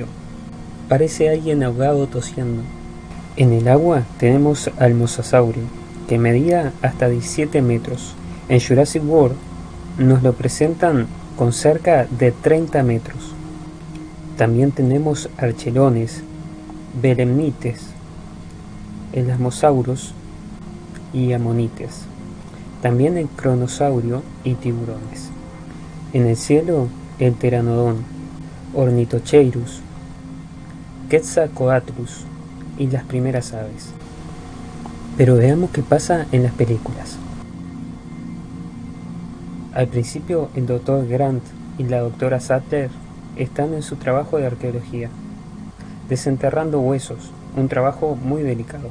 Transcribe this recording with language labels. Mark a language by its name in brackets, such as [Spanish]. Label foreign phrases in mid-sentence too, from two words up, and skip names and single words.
[Spanish] Parece alguien ahogado tosiendo. En el agua tenemos al Mosasaurio, que medía hasta 17 metros. En Jurassic World nos lo presentan con cerca de 30 metros. También tenemos archelones, belemnites, elasmosauros y amonites. También el cronosaurio y tiburones. En el cielo, el pteranodón, ornitocheirus, Quetzalcoatlus y las primeras aves. Pero veamos qué pasa en las películas. Al principio, el Dr. Grant y la Dra. Sattler están en su trabajo de arqueología, desenterrando huesos, un trabajo muy delicado.